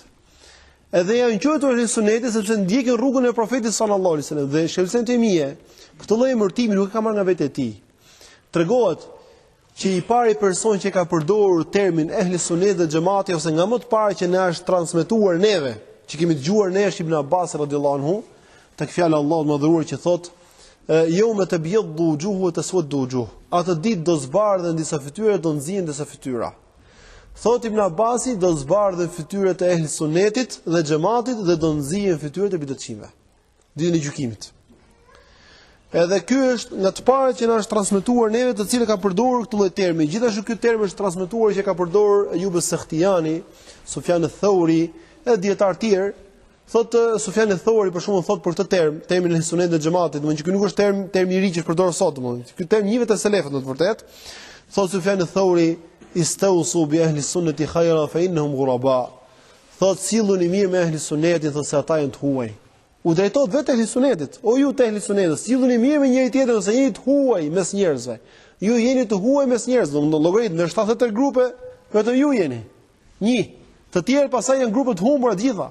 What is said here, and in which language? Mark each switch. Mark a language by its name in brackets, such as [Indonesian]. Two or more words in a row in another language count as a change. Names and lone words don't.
[Albanian] Edhe janë quajtur EhliSuneti sepse ndjekin rrugën e profetit [Arabic] صلى الله عليه وسلم [Albanian] dhe Sheikhul Islam Temie. Këtë lloj emërtimi nuk e ka marrë nga vetë e tij. Tregohet që i pari person që ka përdorur termin EhliSuneti dhe xhamati ose nga më të parë që na është transmetuar neve, që kemi dëgjuar ne është Ibn Abbas [Arabic] رضي الله عنه, [Albanian] tek fjala e Allahut mëdhëruar që thotë [Arabic] يوم تبيض وجوه وتسود وجوه. [Albanian] Atë ditë do zbardhen disa fytyra, do nxihen disa fytyra. Thot Ibn Abbasi, do zbardhen fytyrat e EhliSunetit dhe xhamatit dhe do nxihen fytyrat e bidatçive ditën e gjykimit. Edhe ky është nga të parët që na është transmetuar neve, të cilët ka përdorur këtë lloj termi. Gjithashtu ky term është transmetuar që ka përdorur Ayub as-Sakhtiyani, Sufjan ath-Thauri e dietar të tjerë. Thot Sufjan ath-Thauri për shembull thot për këtë termin EhliSunet dhe xhamatit, domethënë që ky nuk është term i ri që përdor sot, domethënë. Ky term njihet te selefët në të vërtetë. [Arabic] Thot Sufjan ath-Thauri استوصوا بأهل السنة خيرا فإنهم غرباء. [Albanian] Thot silluni mirë me EhliSunetin, thot se ata janë të huaj. U drejtohet vetë EhliSunetit. O ju të EhliSunetit, silluni mirë me njëri tjetrin ose jeni të huaj mes njerëzve. Ju jeni të huaj mes njerëzve, do llogarit në 70 grupe, vetëm ju jeni. Një, të tjerë pastaj janë grupe të humbura të gjitha.